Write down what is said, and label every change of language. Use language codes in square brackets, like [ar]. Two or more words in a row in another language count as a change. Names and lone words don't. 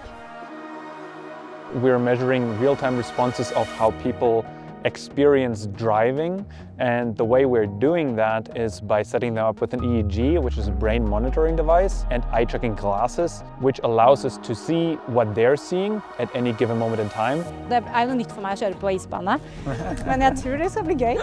[en] We're measuring real-time responses of how people experience driving, and the way we're doing that is by setting them up with an EEG, which is a brain monitoring device, and eye-tracking glasses, which allows us to see what they're seeing at any given moment in time. [no] Det jo nytt for meg å kjøre på isbane, men jeg tror det skal bli gøy.